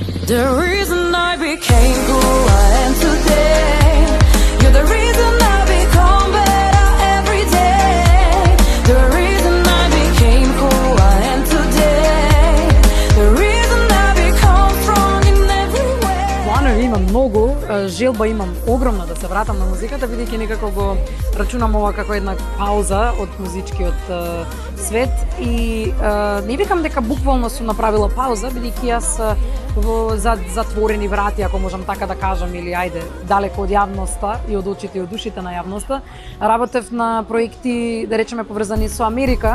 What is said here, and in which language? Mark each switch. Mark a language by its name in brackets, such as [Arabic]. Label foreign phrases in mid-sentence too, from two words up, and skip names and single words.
[English] The reason I became who I am today. You're the reason I become better every day. The reason I became who I am today. The reason I become strong in every way. [Macedonian] Планови имам многу, желба имам огромна да се вратам на музиката, бидејќи некако го рачунам ова како една пауза од музичкиот свет и не викам дека буквално сум направила пауза, бидејќи јас во затворени врати, ако можам така да кажам, или ајде, далеко од јавноста и од очите и од ушите на јавноста, работев на проекти, да речеме, поврзани со Америка.